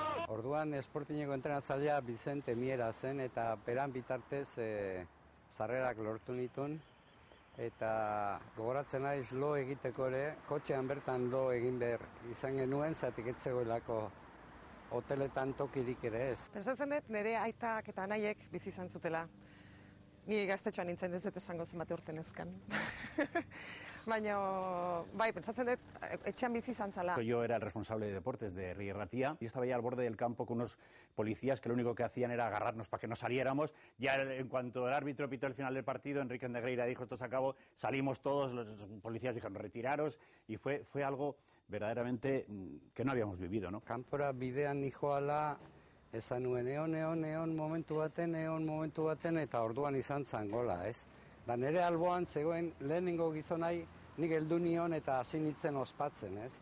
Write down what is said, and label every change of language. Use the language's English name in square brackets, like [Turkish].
[Basque] Orduan Sportingeko entrenatzailea Vicente Miera zen eta beran bitartez sarrerak lortu nituen eta gogoratzen naiz lo egiteko ere, kotxean bertan lo egin behar izan genuen, zatik ez zegoelako hoteletan tokirik ere ez. Pentsatzen dut nire aitak eta anaiek bizi izan zutela. Ni gaztetxoan nintzen ez dut esango zenbate urte neuzkan. Baina, bai, pentsatzen dut, etxean bizi izan zala. [Spanish] Yo era el responsable de deportes de Herri Ratia. Yo estaba ya al borde del campo con unos policías que lo único que hacían era agarrarnos para que no saliéramos. Ya en cuanto el árbitro pitó el final del partido, Enrique Negreira dijo esto se acabó, salimos todos, los policías dijeron retiraros y fue algo verdaderamente que no habíamos vivido, ¿no? [Basque] Kanpora bidean nijoala, esan nuen eon momentu baten, eta orduan izan zan gola, ez? Da nire alboan zegoen lehenengo gizonai nik heldu nion eta hasi nintzen ospatzen, ez?